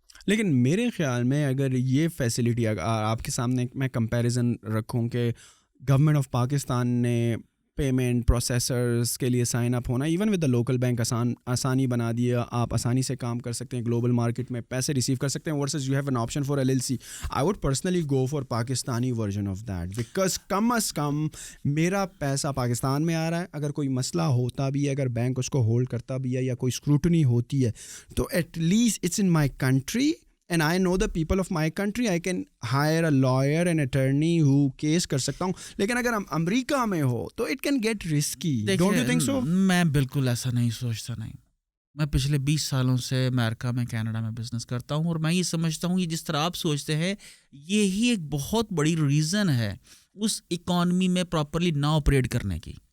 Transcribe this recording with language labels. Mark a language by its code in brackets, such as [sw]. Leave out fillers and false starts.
[ur] لیکن میرے خیال میں اگر یہ فیسلٹی آپ کے سامنے میں کمپیریزن رکھوں کہ گورنمنٹ آف پاکستان نے پیمنٹ پروسیسرز کے لیے سائن اپ ہونا even with the local bank آسانی بنا دیا, آپ آسانی سے کام کر سکتے ہیں, گلوبل مارکیٹ میں پیسے ریسیو کر سکتے ہیں, [en] Versus you have an option for LLC. I would personally go for Pakistani version of that, because [ur] کم از کم میرا پیسہ پاکستان میں آ رہا ہے, اگر کوئی مسئلہ ہوتا بھی ہے, اگر بینک اس کو ہولڈ کرتا بھی ہے یا کوئی اسکروٹنی ہوتی ہے, تو [en] At least it's in my country and I know the people of my country. I can hire a lawyer and attorney who case [ur] کر سکتا ہوں. لیکن اگر ہم امریکہ میں ہو تو [en] it can get risky. Don't you think so? [ur] میں بالکل ایسا نہیں سوچتا. نہیں, میں پچھلے 20 سالوں سے امریکہ میں کینیڈا میں بزنس کرتا ہوں, اور میں یہ سمجھتا ہوں یہ جس طرح آپ سوچتے ہیں یہی ایک بہت بڑی ریزن ہے اس اکانومی میں پراپرلی نہ آپریٹ کرنے کی.